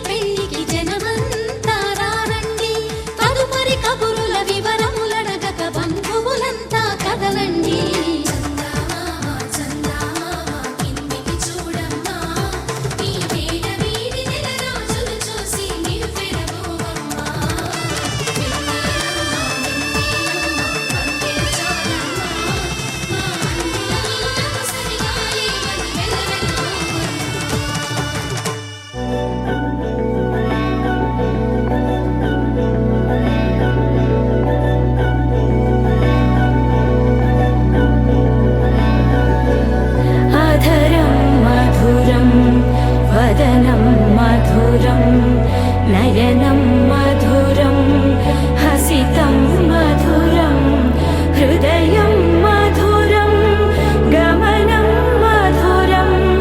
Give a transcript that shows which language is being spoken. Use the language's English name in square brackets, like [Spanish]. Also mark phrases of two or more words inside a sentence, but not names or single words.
[Telugu] పెళ్లికి జనమంతా రారండి తదుపరి కబురుల వివరములడగక బంధువులంతా కదలండి చందమామ చందమామ కిందికి చూడమ్మా ఈ వేళ వీధి నెల రోజులు చూసి నివ్వెరపోవమ్మా వెన్నెలమ్మ వెన్నెలమ్మ వన్నెలు చాలమ్మా మా అందుల మిన్నకు సరిగా లేవని వెలవెలబోవమ్మా [Sanskrit] अधरं मधुरं वदनं मधुरं नयनं मधुरं हसितं मधुरं हृदयं मधुरं गमनं मधुरं